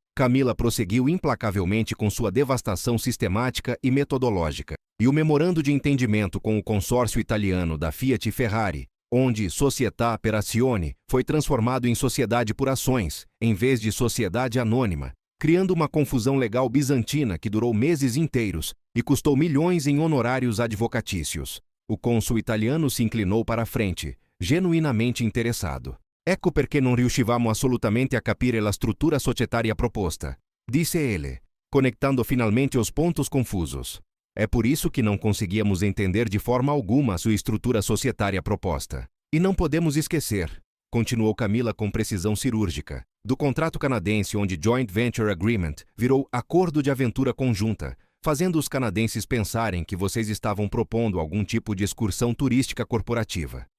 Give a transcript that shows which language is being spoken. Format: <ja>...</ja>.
<pt>Camila prosseguiu implacavelmente com sua devastação sistemática e metodológica, e o memorando de entendimento com o consórcio italiano da Fiat e Ferrari, onde Società per Azioni foi transformado em sociedade por ações, em vez de sociedade anônima, criando uma confusão legal bizantina que durou meses inteiros e custou milhões em honorários advocatícios. O cônsul italiano se inclinou para a frente, genuinamente interessado.</pt> <it>"Ecco perché non riuscivamo assolutamente a capire la struttura societaria proposta",</it> <pt>disse ele, conectando finalmente os pontos confusos. "É por isso que não conseguíamos entender de forma alguma a sua estrutura societária proposta. E não podemos esquecer", continuou Camila com precisão cirúrgica, "do contrato canadense onde Joint Venture Agreement virou acordo de aventura conjunta, fazendo os canadenses pensarem que vocês estavam propondo algum tipo de excursão turística corporativa."</pt>